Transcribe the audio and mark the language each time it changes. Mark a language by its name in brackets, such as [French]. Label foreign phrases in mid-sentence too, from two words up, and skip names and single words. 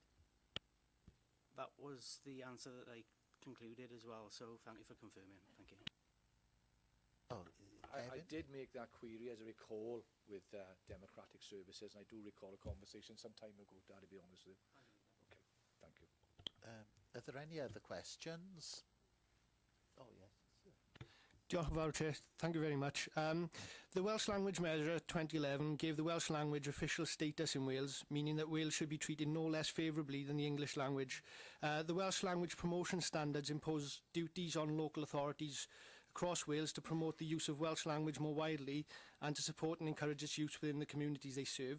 [English] That was the answer that I concluded as well, so thank you for confirming. Thank you. Oh, I did make that query, as I recall, with Democratic Services, and I do recall a conversation some time ago, Dad, to be honest with you. Okay, thank you. Are there any other questions? Oh, yes. [Welsh] Diolch yn fawr, [English] Chair. Thank you very much. The Welsh Language Measure 2011 gave the Welsh language official status in Wales, meaning that Wales should be treated no less favourably than the English language. The Welsh Language Promotion Standards impose duties on local authorities across Wales to promote the use of Welsh language more widely and to support and encourage its use within the communities they served.